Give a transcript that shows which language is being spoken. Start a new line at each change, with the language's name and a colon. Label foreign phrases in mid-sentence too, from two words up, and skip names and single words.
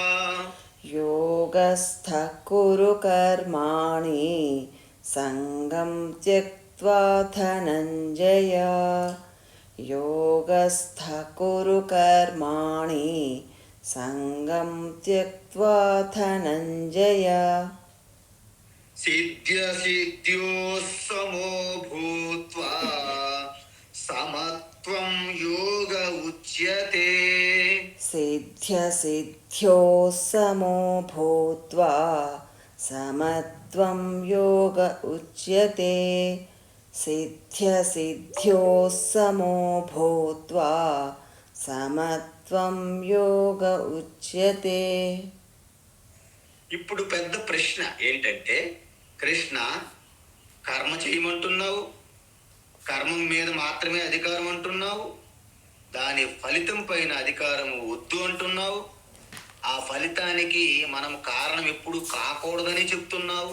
Sanskrit: యోగస్థః కురు కర్మాణి, సంగం త్యక్త్వా ధనంజయ, యోగస్థః కురు కర్మాణి, సంగం త్యక్త్వా ధనంజయ, సిద్ధ్య సిద్ధ్యో సమో భూత్వా, సమత్వం ఉచ్యతే. सिद्ध्यसिद्ध्योः समो भूत्वा समत्वं योग उच्यते सिद्ध्यसिद्ध्योः समो भूत्वा సమత్వం యోగ ఉచ్యతే.
Telugu: ఇప్పుడు పెద్ద ప్రశ్న ఏంటంటే, కృష్ణ కర్మ చేయమంటున్నావు, కర్మం మీద మాత్రమే అధికారం అంటున్నావు, దాని ఫలితం పైన అధికారము వద్దు అంటున్నావు, ఆ ఫలితానికి మనం కారణం ఎప్పుడు కాకూడదని చెప్తున్నావు.